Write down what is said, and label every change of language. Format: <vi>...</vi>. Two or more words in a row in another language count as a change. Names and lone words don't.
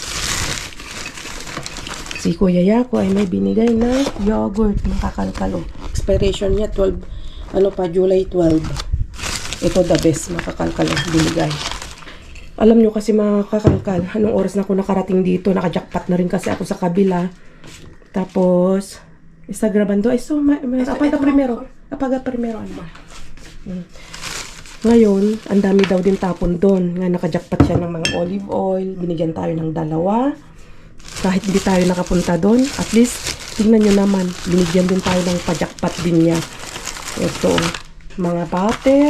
<tl>Si Kuya Yako ay may binigay na yogurt, mga kakalkal. Oh. Expiration niya 12, July 12. Ito</tl> <en>the best,</en> <tl>mga kakalkal. Binigay. Alam nyo kasi mga kakalkal, anong oras na ako nakarating dito, naka-jackpot na rin kasi ako sa kabila. Tapos,</tl> <es>está grabando. Eso, apaga primero. Apaga primero,</es> <tl>ano. Ngayon, ang dami daw din tapon doon. Nga naka-jackpot siya ng mga</tl> <en>olive oil.</en> <tl>Binigyan tayo ng 2. Kahit hindi tayo nakapunta doon,</tl> <en>at least,</en> <tl>tingnan nyo naman, binigyan din tayo ng pa-jackpot din niya. Ito, mga butter.</tl>